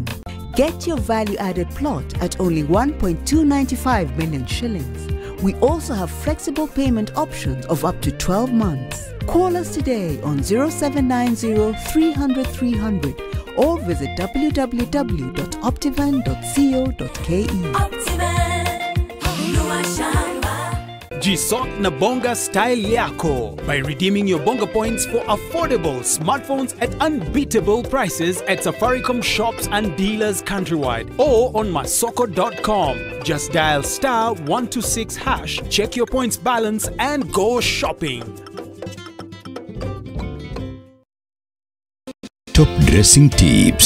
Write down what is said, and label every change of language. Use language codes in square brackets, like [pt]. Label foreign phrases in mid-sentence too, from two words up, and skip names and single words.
[en] Get your value-added plot at only 1.295 million shillings. We also have flexible payment options of up to 12 months. Call us today on 0790 300 300 or visit www.optivan.co.ke. [sw] Jisot na bonga style yako [en] by redeeming your bonga points for affordable smartphones at unbeatable prices at Safaricom shops and dealers countrywide or on masoko.com. Just dial *126#, check your points balance and go shopping. Top dressing tips.